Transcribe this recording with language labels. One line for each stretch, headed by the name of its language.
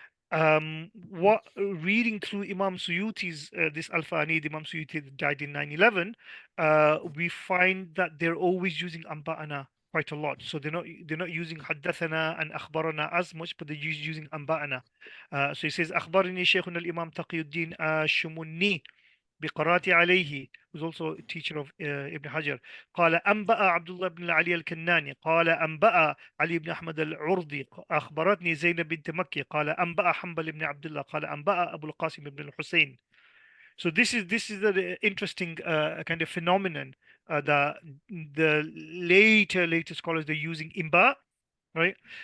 English: What reading through Imam Suyuti's this Al-Fanid, Imam Suyuti died in 9/11, we find that they're always using amba'ana quite a lot. So they're not using haddathana and akhbarana as much, but they're using amba'ana. So he says akhbarani Shaykhuna al-Imam Taqiyuddin Shumunni
Arabic: بقراءة عليه,
English: who's also a teacher of Ibn Hajar.
Arabic: قال أنبأ عبد الله بن علي الكناني قال أنبأ علي بن أحمد العرضي أخبرتني زينب بنت مكي قال أنبأ حنبل بن عبد الله قال أنبأ أبو القاسم بن الحسين.
English: So this is the interesting kind of phenomenon that the later scholars they're using imba, right?